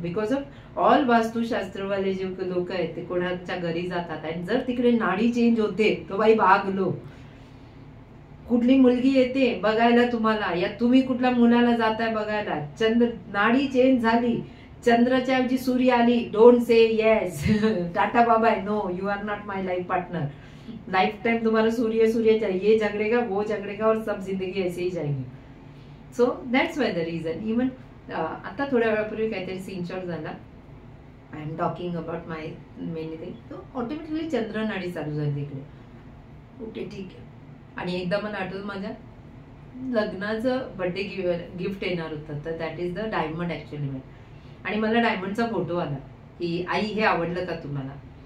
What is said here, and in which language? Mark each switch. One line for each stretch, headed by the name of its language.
Marathi: Because of all वास्तुशास्त्रवाले जे लोक आहेत ते कोणाच्या घरी जातात आणि जर तिकडे नाडी चेंज होते तो बाई भागलो. कुठली मुलगी येते बघायला तुम्हाला या तुम्ही कुठल्या मुलाला जाताय बघायला, चंद्र नाडी चेंज झाली, चंद्राच्या ऐवजी सूर्य आली,
English: Don't say yes, tata बाबा no, you are not my life partner.
Hindi: Life time तुम्हाला सूर्य सूर्य चाहिए, ये झगड़ेगा वो झगड़ेगा और सब जिंदगी ऐसे ही जाएगी.
English: So that's why the reason.
Marathi: Even आता थोड्या वेळापूर्वी काहीतरी सीन शॉट झाला.
English: I am talking about my many thing.
Marathi: तो ऑटोमॅटिकली चंद्र नाडी चालू झाली इकडे. ओके ठीक आहे. आणि एकदा मला आठवतं माझ्या लग्नाचं बर्थडे गिफ्ट येणार होतं तर
English: That is the diamond actually.
Marathi: आणि मला डायमंडचा फोटो आला की आई हे आवडलं का तुम्हाला.